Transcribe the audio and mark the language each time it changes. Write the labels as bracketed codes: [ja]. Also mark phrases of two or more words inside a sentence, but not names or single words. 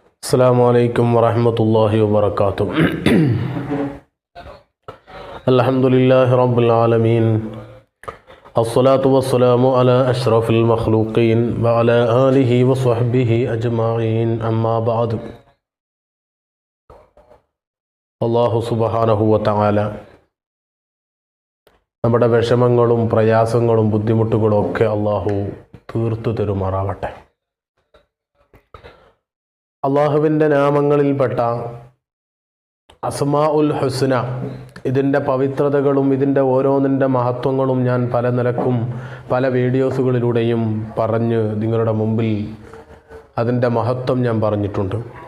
[ar] السلام عليكم ورحمة الله وبركاته. الحمد لله رب العالمين، الصلاة والسلام على أشرف المخلوقين وعلى آله وصحبه أجمعين. أما بعد. الله سبحانه وتعالى [ml] നമ്മുടെ വിഷമങ്ങളും പ്രയാസങ്ങളും ബുദ്ധിമുട്ടുകളും ഒക്കെ അല്ലാഹു തീർത്തു തരുമാറാവട്ടെ. അള്ളാഹുവിൻ്റെ നാമങ്ങളിൽപ്പെട്ട [ar] الأسماء الحسنى, [ml] ഇതിൻ്റെ പവിത്രതകളും ഇതിൻ്റെ ഓരോന്നിൻ്റെ മഹത്വങ്ങളും ഞാൻ പല നിലക്കും പല വീഡിയോസുകളിലൂടെയും പറഞ്ഞ് നിങ്ങളുടെ മുമ്പിൽ അതിൻ്റെ മഹത്വം ഞാൻ പറഞ്ഞിട്ടുണ്ട്.